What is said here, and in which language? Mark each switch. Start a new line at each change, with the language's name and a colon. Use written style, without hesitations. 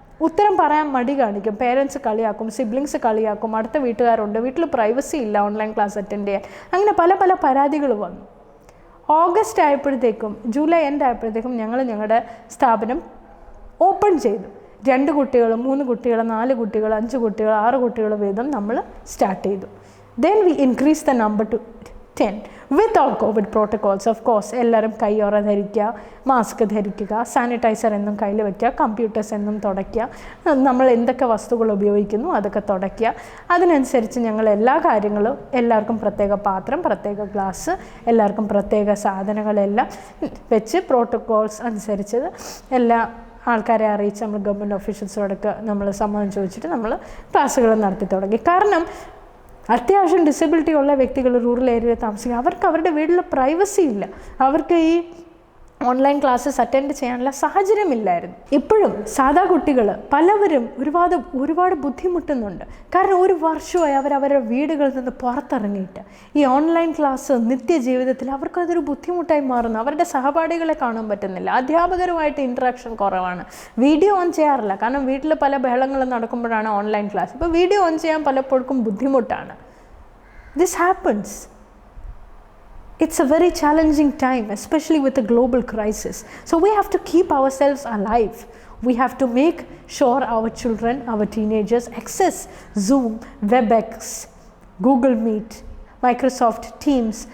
Malayalam: ഉത്തരം പറയാൻ മടി കാണിക്കും. പേരൻസ് കളിയാക്കും, സിബ്ലിങ്സ് കളിയാക്കും, അടുത്ത വീട്ടുകാരുണ്ട്, വീട്ടിൽ പ്രൈവസി ഇല്ല ഓൺലൈൻ ക്ലാസ് അറ്റൻഡ് ചെയ്യാൻ. അങ്ങനെ പല പരാതികൾ വന്നു. ഓഗസ്റ്റ് ആയപ്പോഴത്തേക്കും, ജൂലൈ എൻഡ് ആയപ്പോഴത്തേക്കും ഞങ്ങളുടെ സ്ഥാപനം ഓപ്പൺ ചെയ്തു. 2 കുട്ടികൾ, 3 കുട്ടികൾ, 4 കുട്ടികൾ, 5 കുട്ടികൾ, 6 കുട്ടികൾ വീതം നമ്മൾ സ്റ്റാർട്ട് ചെയ്തു.
English: Then we increased the number to 10 with all COVID protocols.
Malayalam: Of course, എല്ലാവരും കൈയോറ ധരിക്കുക, മാസ്ക് ധരിക്കുക, സാനിറ്റൈസർ എന്നും കയ്യിൽ വയ്ക്കുക, കമ്പ്യൂട്ടേഴ്സ് എന്നും തുടയ്ക്കുക, നമ്മൾ എന്തൊക്കെ വസ്തുക്കൾ ഉപയോഗിക്കുന്നു അതൊക്കെ തുടയ്ക്കുക. അതിനനുസരിച്ച് ഞങ്ങൾ എല്ലാ കാര്യങ്ങളും, എല്ലാവർക്കും പ്രത്യേക പാത്രം, പ്രത്യേക ഗ്ലാസ്, എല്ലാവർക്കും പ്രത്യേക സാധനങ്ങളെല്ലാം വെച്ച് പ്രോട്ടോകോൾസ് അനുസരിച്ച് എല്ലാ ആൾക്കാരെ അറിയിച്ച് നമ്മൾ ഗവൺമെൻറ് ഓഫീഷ്യൽസിനോടൊക്കെ നമ്മൾ സമ്മതം ചോദിച്ചിട്ട് നമ്മൾ ക്ലാസ്സുകൾ നടത്തി തുടങ്ങി. കാരണം അത്യാവശ്യം ഡിസബിലിറ്റി ഉള്ള വ്യക്തികൾ റൂറൽ ഏരിയയിൽ താമസിക്കുക, അവർക്ക് അവരുടെ വീട്ടിൽ പ്രൈവസി ഇല്ല, അവർക്ക് ഈ ഓൺലൈൻ ക്ലാസ്സസ് അറ്റൻഡ് ചെയ്യാനുള്ള സാഹചര്യമില്ലായിരുന്നു. ഇപ്പോഴും സാധാ കുട്ടികൾ പലവരും ഒരുപാട് ബുദ്ധിമുട്ടുന്നുണ്ട്. കാരണം ഒരു വർഷമായി അവരവരുടെ വീടുകളിൽ നിന്ന് പുറത്തിറങ്ങിയിട്ട് ഈ ഓൺലൈൻ ക്ലാസ് നിത്യജീവിതത്തിൽ അവർക്കതൊരു ബുദ്ധിമുട്ടായി മാറുന്നു. അവരുടെ സഹപാഠികളെ കാണാൻ പറ്റുന്നില്ല, അധ്യാപകരുമായിട്ട് ഇൻട്രാക്ഷൻ കുറവാണ്, വീഡിയോ ഓൺ ചെയ്യാറില്ല. കാരണം വീട്ടിൽ പല ബഹളങ്ങളും നടക്കുമ്പോഴാണ് ഓൺലൈൻ ക്ലാസ്. ഇപ്പോൾ വീഡിയോ ഓൺ ചെയ്യാൻ പലപ്പോഴും ബുദ്ധിമുട്ടാണ്.
English: This happens. It's a very challenging time, especially with the global crisis. So we have to keep ourselves alive. We have to make sure our children, our teenagers access Zoom, WebEx, Google Meet, Microsoft Teams.